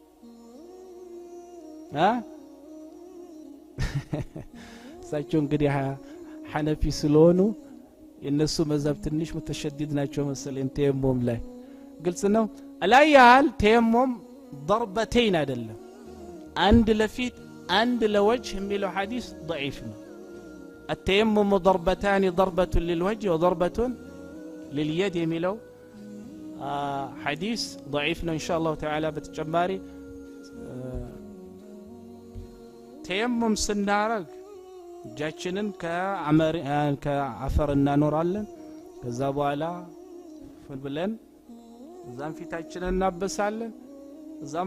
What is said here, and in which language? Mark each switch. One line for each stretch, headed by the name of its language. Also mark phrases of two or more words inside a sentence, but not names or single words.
Amharic: ሳቸው እንግዲህ ሐነፊ ስለሆኑ የነሱ መዛብ ትንሽ متشدد ናቸው መሰለኝ ተየሙም ላይ ግልጽ ነው አላያል ተየሙም ضربتين አይደለም አንድ ለፊት አንድ ለወጅህ የሚለው ሐዲስ ضعيف ነው
Arabic: التيمم ضربتان ضربة للوجه وضربة لليد
Amharic: የሚለው ሐዲስ ضعيف ነው
Arabic: ان شاء الله تعالى
Amharic: በተጨማሪ ተየሙም ስናረግ እጃችንን ከአፈር እናኖራለን ከዛ በኋላ ብለን እዛም ፊታችንን እናበሳለን እዛም